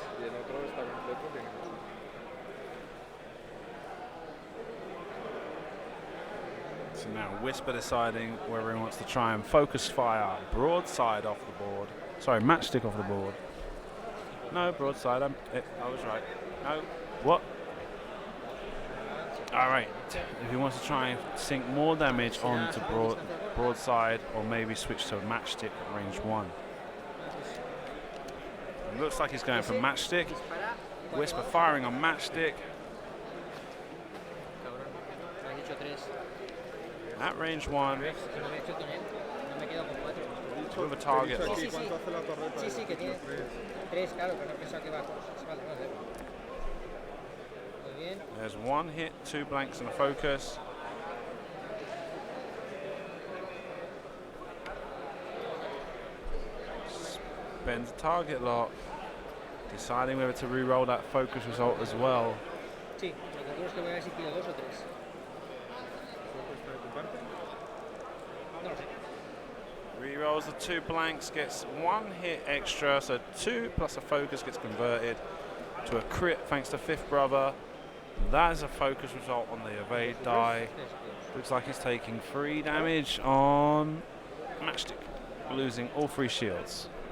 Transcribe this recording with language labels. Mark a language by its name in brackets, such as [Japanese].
[Spanish] Y el otro está completo, tiene 8. [English] So now Whisper deciding whether he wants to try and focus fire broadside off the board. Sorry, matchstick off the board. No, broadside. I was right. No. What? All right. If he wants to try and sink more damage onto broadside, or maybe switch to a matchstick at range 1. It looks like he's going for matchstick. Whisper firing on matchstick. [Spanish] Cabrón, me has dicho 3. [English] At range 1 [Spanish] ¿Ves? Si no me he hecho con él, no me he quedado con 4. [English] with a target [Spanish] He dicho [English] lock. [Spanish] aquí cuánto hace la torreta. Sí, sí, que tiene 3, claro, pero no pensaba que iba a 4. Vale, vamos a ver. Muy bien. [English] There's 1 hit, 2 blanks and a focus. Spends a target lock. Deciding whether to re-roll that focus result as well. [Spanish] Sí, lo que ocurre es que voy a ver si pido 2 o 3. ¿Cuánto está de tu parte? No lo sé. [English] Re-rolls the 2 blanks, gets 1 hit extra, so 2 plus a focus gets converted to a crit thanks to Fifth Brother. That is a focus result on the evade die. Looks like he's taking 3 damage on matchstick, losing all 3 shields.